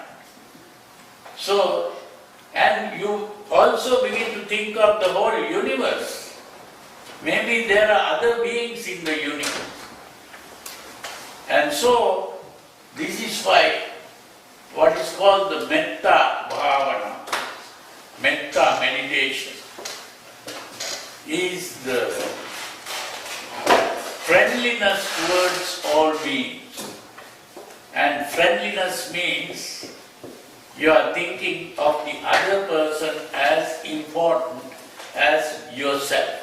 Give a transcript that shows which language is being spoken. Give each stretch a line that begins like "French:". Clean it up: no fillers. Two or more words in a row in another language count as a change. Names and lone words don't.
English: So, and you also begin to think of the whole universe. Maybe there are other beings in the universe. And so, this is why what is called the
Pali: metta bhavana,
English: metta meditation, is the friendliness towards all beings. And friendliness means you are thinking of the other person as important as yourself.